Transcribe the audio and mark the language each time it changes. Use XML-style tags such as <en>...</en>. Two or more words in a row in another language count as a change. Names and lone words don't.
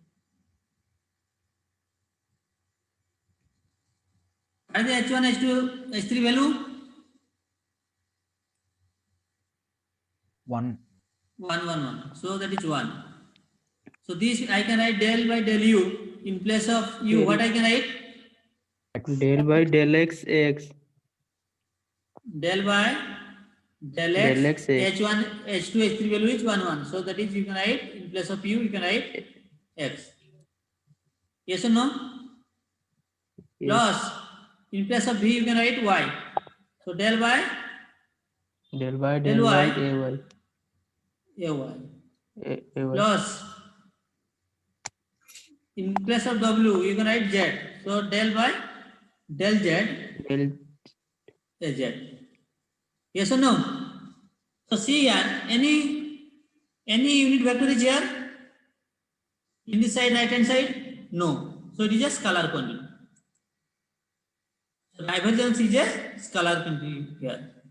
<en>What is the h1, h2, h3 value? 1. 1, 1, 1. So that is 1. So this I can write del by del u. In place of u, Del- what I can write? Del by del x ax. Del by del x, Del x x. h1, h2, h3 value is 1, 1. So that is you can write in place of u, you can write x. Yes or no? Yes. Plus in place of v, you can write y. So del by Del by del del y, y ay. ay. Ay. Plus in place of w, you can write z. So del by del z, Del z. Yes or no? So see here, any unit vector is here in this side, right hand side? No. So it is a scalar quantity. So divergence is a scalar quantity here.</en>